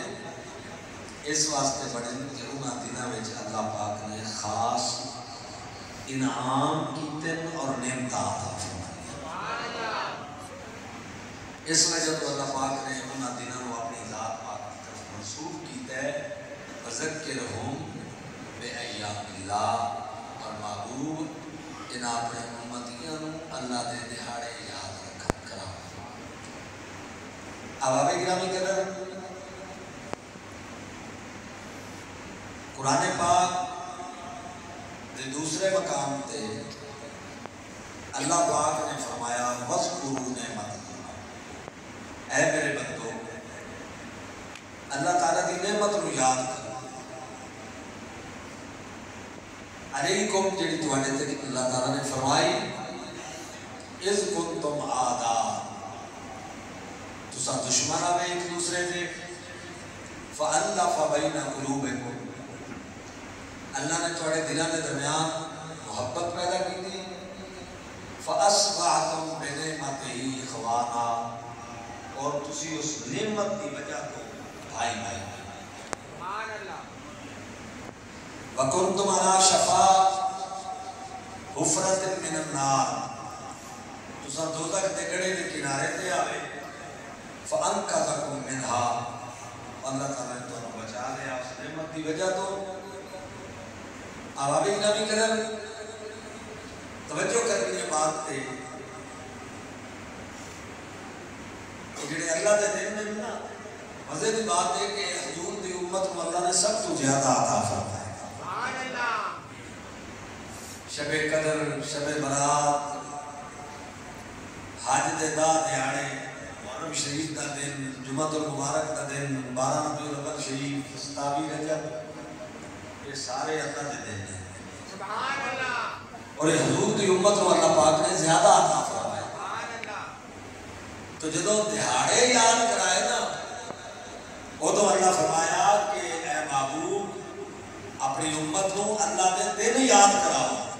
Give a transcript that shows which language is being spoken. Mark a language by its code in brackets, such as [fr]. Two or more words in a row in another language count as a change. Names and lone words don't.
[pa] اس واسطے بڑے کہ انہاں دنوں میں اللہ پاک نے خاص انعام کیتن اور نعمتاں عطا فرمائی۔ [ur] اس وجہ تو اللہ پاک نے انہاں دنوں کو اپنی ذات پاک کی طرف منسوب کیتا ہے۔ [ar] وذکرہم بایام اللہ، [pa] اور محبوب انہاں اپنے امتیاں نوں اللہ دے دہاڑے یاد رکھا کراؤ۔ احباب گرامی قدر، قرآن پاک دوسرے مقام تے اللہ پاک نے فرمایا [ar] وَاذْكُرُوا نِعْمَتَ اللَّهِ، [pa] اے میرے بندو اللہ تعالیٰ دی نعمت نو یاد کرو۔ علیکم جڑی تواڈے تے اللہ تعالیٰ نے فرمائی [ar] اِذْ كُنْتُمْ أَعْدَاءً، [pa] تساں دشمن آوے ایک دوسرے دے، [ar] فَأَلَّفَ بَيْنَ قُلُوبِكُمْ، [pa] اللہ نے تواڈے دلاں دے درمیان محبت پیدا کی تھی، [ar] فَأَصْبَحْتُمْ بِنِعْمَتِهِ إِخْوَانًا، [pa] اور تسی اس نعمت کی وجہ کو بھائی بھائی۔ [ar] سبحان اللہ۔ وَكُنْتُمْ عَلَى شَفَا حُفْرَةٍ مِّنَ النَّارِ، [pa] تساں دوزخ دے گڑھے دے کنارے تے آوے، [ar] فَأَنْقَذَكُمْ مِنْهَا، [ur] اللہ تعالیٰ نے تمہیں بچا لیا اس نعمت کی وجہ تو۔ [pa] آوابی نبی کرم توجہ کرنی ہے بات تے، جڑے اللہ دے دین میں نا مزے دی بات ہے کہ حضور دی امت کو اللہ نے سب تو زیادہ عطا فرمایا۔ شب قدر، شب برات، حج دے دا دیاڑے، محرم شریف دا دن، جمعۃ المبارک دا دن، 12 ربیع الاول شریف، 27 رجب، یہ سارے اللہ دے دن ہیں۔ [ar] سبحان اللہ۔ [ur] اور حضور دی امت کو اللہ پاک نے زیادہ عطا فرمایا۔ [ar] سبحان اللہ۔ [pa] تو جدوں دہاڑے یاد کرائے نا، وہ تو اللہ فرمایا کہ اے محبوب اپنی امت کو اللہ دے دن یاد کراؤ۔